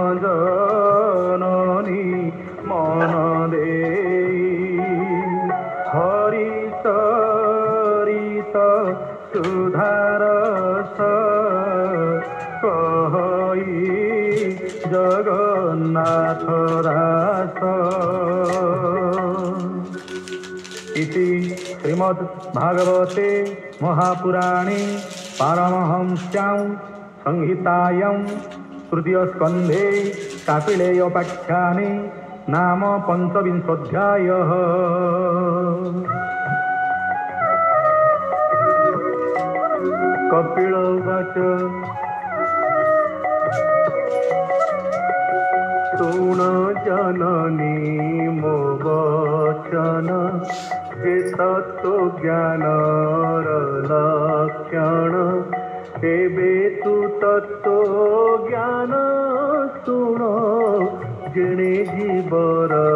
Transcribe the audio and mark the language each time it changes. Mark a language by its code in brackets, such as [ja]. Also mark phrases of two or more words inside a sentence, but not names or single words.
[or] ଜନନୀ ମନ ଦେଇ ହରି ଚରିତ ସୁଧାରସ କହି ଜଗନ୍ନାଥ ଦାସ [sa] इति श्रीमद्भागवते महापुराणे पारमहंस्यां संहितायां तृतीयस्कन्धे कापिलेयोपाख्याने नाम पञ्चविंशोऽध्यायः। कपिल उवाच [or] ଶୁଣ ଜନନୀ ମୋ ବଚନ ହେ ତତ୍ୱ ଜ୍ଞାନର ଲକ୍ଷଣ ଏବେ ତୁ ତତ୍ୱ ଜ୍ଞାନ ଶୁଣ ଜିଣେ ଜୀବର